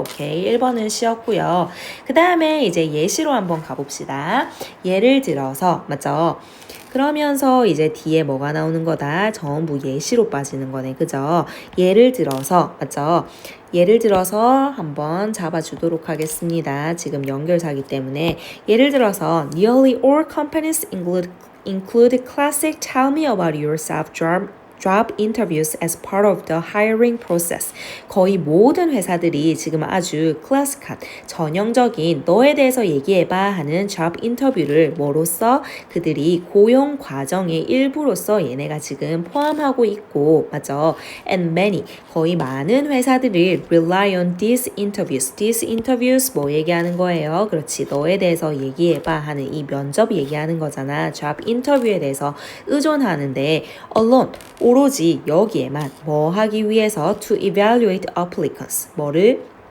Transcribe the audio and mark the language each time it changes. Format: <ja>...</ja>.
<ko>오케이, 1번은 쉬었고요. 그 다음에 이제 예시로 한번 가봅시다. 예를 들어서, 맞죠? 그러면서 이제 뒤에 뭐가 나오는 거다? 전부 예시로 빠지는 거네, 그죠? 예를 들어서, 맞죠? 예를 들어서 한번 잡아주도록 하겠습니다. 지금 연결사기 때문에. 예를 들어서</ko> <en>nearly all companies include classic tell me about yourself job interviews as part of the hiring process.</en> <ko>거의 모든 회사들이 지금 아주 클래식한, 전형적인 너에 대해서 얘기해봐 하는 job 인터뷰를 뭐로써? 그들이 고용 과정의 일부로서 얘네가 지금 포함하고 있고, 맞죠?</ko> <en>And many,</en> <ko>거의 많은 회사들이</ko> <en>rely on these interviews. These interviews</en> <ko>뭐 얘기하는 거예요? 그렇지, 너에 대해서 얘기해봐 하는 이 면접 얘기하는 거잖아. job 인터뷰에 대해서 의존하는데 alone, 오로지 여기에만 뭐 하기 위해서</ko> <en>to evaluate applicants,</en> <ko>뭐를?</ko>